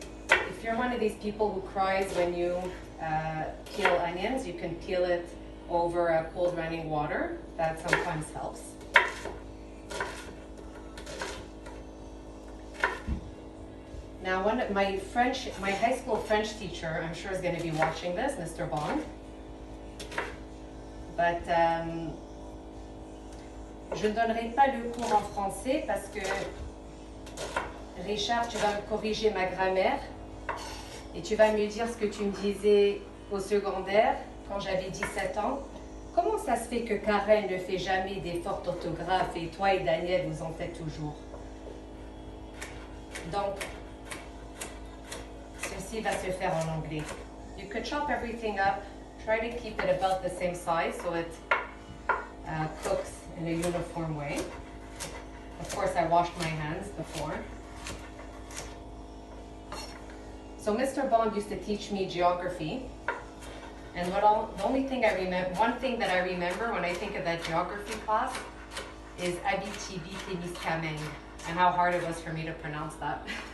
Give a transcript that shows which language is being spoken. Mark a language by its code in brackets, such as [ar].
[en] If you're one of these people who cries when you peel onions, you can peel it over cold running water. That sometimes helps. Now, my high school French teacher, I'm sure is going to be watching this, Mr. Bond. [fr] But je ne donnerai pas le cours en français parce que Richard, tu vas me corriger ma grammaire. Et tu vas me dire ce que tu me disais au secondaire quand j'avais 17 ans. Comment ça se fait que Karen ne fait jamais des fautes d'orthographe et toi et Daniel vous en faites toujours? Donc, ceci va se faire en anglais. [en] You could chop everything up. Try to keep it about the same size so it cooks in a uniform way. Of course, I washed my hands before. So Mr. Bond used to teach me geography, and one thing that I remember when I think of that geography class is Abitibi-Témiscamingue, and how hard it was for me to pronounce that.